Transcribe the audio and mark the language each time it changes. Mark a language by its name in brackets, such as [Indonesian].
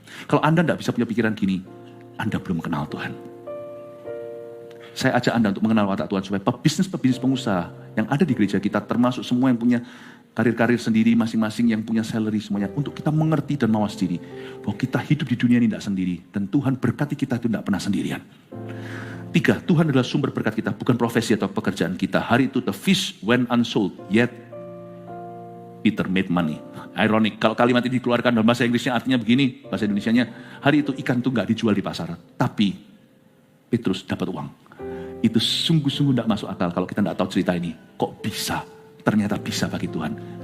[Indonesian] Kalau Anda tidak bisa punya pikiran gini, Anda belum kenal Tuhan. Saya ajak Anda untuk mengenal watak Tuhan supaya pebisnis pengusaha yang ada di gereja kita, termasuk semua yang punya karir-karir sendiri masing-masing, yang punya salary semuanya, untuk kita mengerti dan mawas diri bahwa kita hidup di dunia ini tidak sendiri dan Tuhan berkati kita itu tidak pernah sendirian. 3, Tuhan adalah sumber berkat kita, bukan profesi atau pekerjaan kita. Hari itu [English] the fish went unsold, yet Peter made money. [Indonesian] Ironik, kalau kalimat ini dikeluarkan dalam bahasa Inggrisnya artinya begini, bahasa Indonesianya, hari itu ikan itu nggak dijual di pasar, tapi Petrus dapat uang. Itu sungguh-sungguh tidak masuk akal kalau kita tidak tahu cerita ini. Kok bisa? Ternyata bisa bagi Tuhan.